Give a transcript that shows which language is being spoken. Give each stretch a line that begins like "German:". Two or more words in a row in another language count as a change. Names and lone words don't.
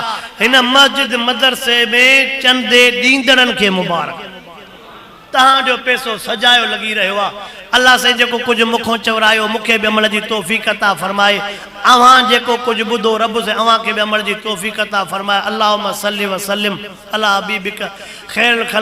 Sindhi: हिन मस्जिद मदरसे में चंदे ॾींदड़नि खे मुबारक। तहां पैसो सजायो लगी रहियो आ। अल्लाह से जेको कुछ मुखों चवरायो मूंखे भी अमल जी तौफीक अता फरमाए। अवां जेको कुछ बुधो रब से अवां के भी अमल जी तौफीक अता फरमाए।
Arabic: اللهم صل و سلم على حبيبك خير الخلق